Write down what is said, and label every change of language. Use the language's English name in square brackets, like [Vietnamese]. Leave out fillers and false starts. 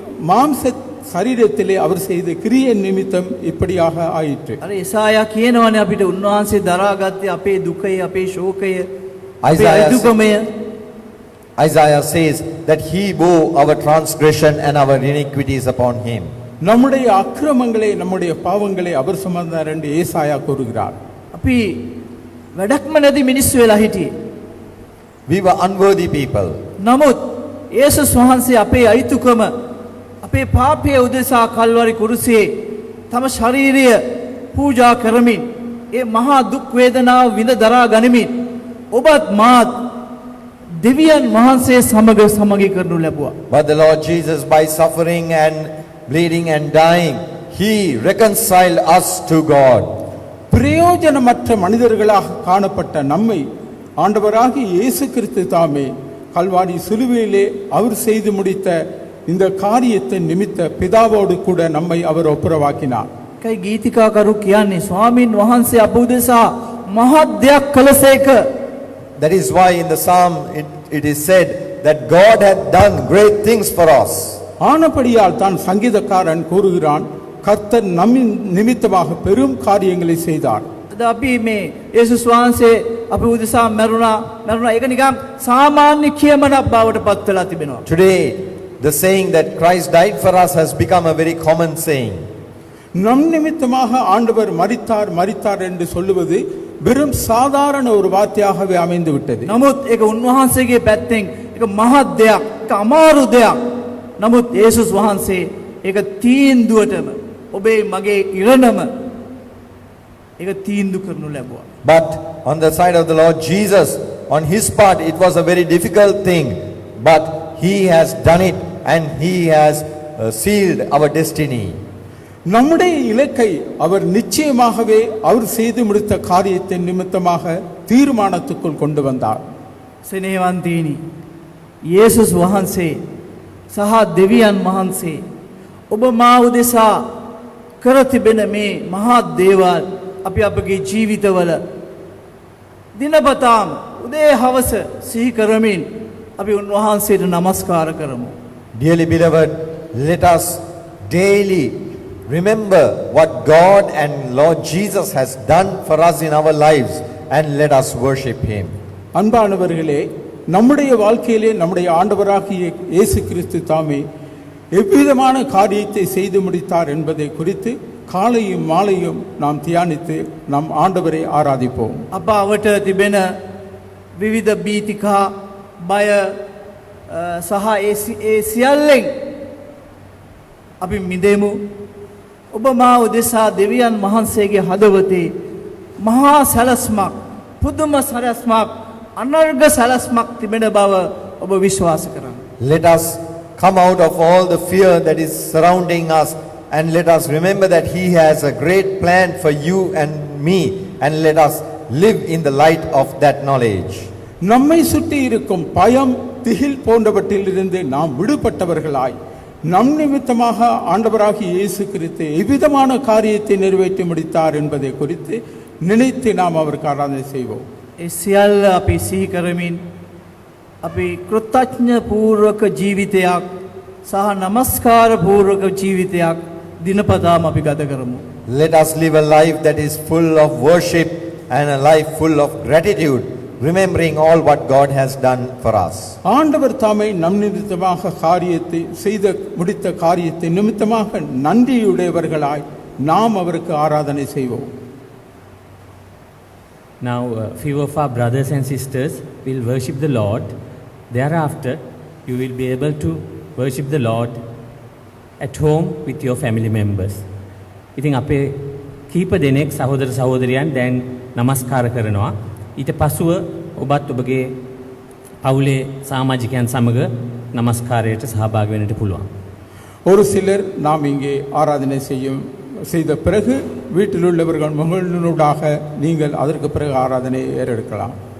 [Tamil] மாம்ச சரீரத்திலே அவர் செய்த கிரியை நிமித்தம் இப்படியாக ஆயிற்று. [Sinhala] අර එසායා කියනවනේ අපිට උන්වහන්සේ දරාගත්තේ අපේ දුකය, අපේ ශෝකය, අපේ [English] Isaiah [Sinhala] අදුකමය. [English] Isaiah says that he bore our transgression and our iniquities upon him. [Tamil] நம்முடைய அக்கிரமங்களை நம்முடைய பாவங்களை அவர் சுமந்தார் என்று ஏசாயா கூறுகிறார். [Sinhala] අපි වැඩක්ම නැති මිනිස්සු වෙලා හිටියේ. [English] We were unworthy people. [Sinhala] නමුත් යේසුස් වහන්සේ අපේ අයිතුකම අපේ පාපය උදෙසා කල්වරි කුරුසියේ තම ශරීරය පූජා කරමින් ඒ මහා දුක් වේදනාව විඳ දරා ගනිමින් ඔබත් මාත් දෙවියන් වහන්සේ සමග සමගි කරනු ලැබුවා. [English] But the Lord Jesus, by suffering and bleeding and dying, he reconciled us to God. [Tamil] பிரயோஜனமற்ற மனிதர்களாக காணப்பட்ட நம்மை ஆண்டவராகிய இயேசு கிறிஸ்து தாமே கல்வாரி சிலுவையிலே அவர் செய்து முடித்த இந்த காரியத்தின் நிமித்த பிதாவோடு கூட நம்மை அவர் ஒப்புரவாக்கினார். [Sinhala] කයි ගීතිකාකරු කියන්නේ ස්වාමින් වහන්සේ අප උදෙසා මහත් දෙයක් කළසේක. [English] That is why in the psalm it is said that God had done great things for us. [Tamil] ஆனபடியால் தான் சங்கீதக்காரன் கூறுகிறான், கர்த்தர் நம்மின் நிமித்தமாக பெரும் காரியங்களை செய்தார். [Sinhala] අද අපි මේ යේසුස් වහන්සේ අප උදෙසා මරුණා ඒක නිකන් සාමාන්‍ය කියමනක් බවට පත් වෙලා තිබෙනවා. [English] Today, the saying that Christ died for us has become a very common saying. [Tamil] நம் நிமித்தமாக ஆண்டவர் மரித்தார் என்று சொல்லுவது வெறும் சாதாரண ஒரு வார்த்தையாகவே அமைந்து விட்டது. [Sinhala] නමුත් ඒක උන්වහන්සේගේ පැත්තෙන් ඒක මහත් දෙයක්, ඒක අමාරු දෙයක්. නමුත් යේසුස් වහන්සේ ඒක තීන්දුවටම ඔබේ මගේ ඉරණම ඒක තීන්දුව කරනු ලැබුවා. [English] But on the side of the Lord Jesus, on his part, it was a very difficult thing. But he has done it and he has sealed our destiny. [Tamil] நம்முடைய இலக்கை அவர் நிச்சயமாகவே அவர் செய்து முடித்த காரியத்தின் நிமித்தமாக தீர்மானத்துக்குள் கொண்டு வந்தார். [Sinhala] සෙනෙහවන්තීනි, යේසුස් වහන්සේ සහ දෙවියන් වහන්සේ ඔබ මා උදෙසා කර තිබෙන මේ මහත් දේවල් අපි අපගේ ජීවිතවල දිනපතාම උදේ හවස සිහි කරමින් අපි උන්වහන්සේට නමස්කාර කරමු. [English] Dearly beloved, let us daily remember what God and Lord Jesus has done for us in our lives and let us worship him. [Tamil] அன்பானவர்களே, நம்முடைய வாழ்க்கையிலே நம்முடைய ஆண்டவராகிய இயேசு கிறிஸ்து தாமே எவ்விதமான காரியத்தை செய்து முடித்தார் என்பதை குறித்து காலையும் மாலையும் நாம் தியானித்து நம் ஆண்டவரை ஆராதிப்போம். [Sinhala] අප අවට තිබෙන විවිධ බීතිකා බය සහ ඒ සියල්ලෙන් අපි මිදෙමු. ඔබ මා උදෙසා දෙවියන් වහන්සේගේ හදවතේ මහා සැලස්මක්, පුදුම සැලස්මක්, අනර්ග සැලස්මක් තිබෙන බව ඔබ විශ්වාස කරන්න. [English] Let us come out of all the fear that is surrounding us and let us remember that he has a great plan for you and me and let us live in the light of that knowledge. [Tamil] நம்மை சுற்றி இருக்கும் பயம், திகில் போன்றவற்றிலிருந்து நாம் விடுபட்டவர்களாய் நம் நிமித்தமாக ஆண்டவராகிய இயேசு கிறிஸ்து எவ்விதமான காரியத்தை நிறைவேற்றி முடித்தார் என்பதை குறித்து நினைத்து நாம் அவருக்கு ஆராதனை செய்வோம். [Sinhala] ඒ සියල්ල අපි සිහි කරමින් අපි කෘතඥ පූර්වක ජීවිතයක් සහ නමස්කාර පූර්වක ජීවිතයක් දිනපතාම අපි ගත කරමු. [English] Let us live a life that is full of worship and a life full of gratitude, remembering all what God has done for us. [Tamil] ஆண்டவர் தாமே நம் நிமித்தமாக காரியத்தை செய்த முடித்த காரியத்தை நிமித்தமாக நன்றியுடையவர்களாய் நாம் அவருக்கு ஆராதனை செய்வோம். [English] Now, few of our brothers and sisters will worship the Lord. Thereafter, you will be able to worship the Lord at home with your family members. [Sinhala] ඉතින් අපේ කීප දෙනෙක් සහෝදර සහෝදරියන් දැන් නමස්කාර කරනවා. ඊට පසුව ඔබත් ඔබගේ පවුලේ සමාජිකයන් සමග නමස්කාරයට සහභාගී වෙන්නට පුළුවන්. [Tamil] ஒரு சிலர் நாம் இங்கே ஆராதனை செய்த பிறகு வீட்டில் உள்ளவர்கள் மகளினூடாக நீங்கள் அதற்கு பிறகு ஆராதனையை ஏறெடுக்கலாம்.